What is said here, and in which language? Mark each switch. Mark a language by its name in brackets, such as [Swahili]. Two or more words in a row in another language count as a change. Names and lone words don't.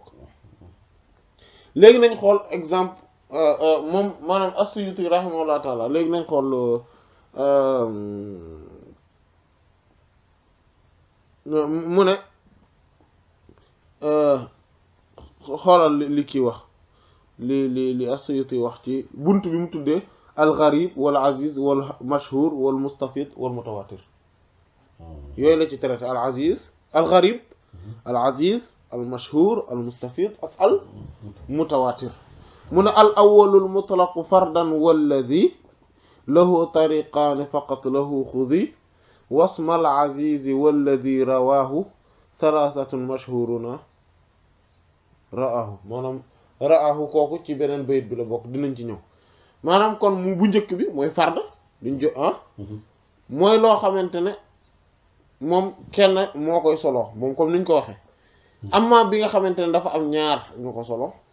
[Wolof] léegi nañ xool exemple moom maanaam as-Suyuti [Arabic] رحمه الله تعالى [Wolof] léegi nañ xool mu ne xoolal li kii wax li as-Suyuti wax ci bunt bi mu tuddee al-gharib [Arabic] والعزيز والمشهور والمستفيض والمتواتر [Wolof] yooyu la ci traité [Arabic] العزيز الغريب العزيز المشهور المستفيض ak المتواتر [Wolof] mu ne [Arabic] الأول المطلق فردا والذي له طريقان فقط له خذي واسم العزيز والذي رواه ثلاثة مشهورون رآه [Wolof] maanaam ra'ahu kooku ci beneen bayit bi la bokk dinañ ci ñëw maanaam kon mu bu njëkk bi mooy fard duñ jo mooy loo xamante ne moom kenn moo koy solo moom comme niñ ko waxee amma bi nga xamante ne dafa am ñaar ñu ko solo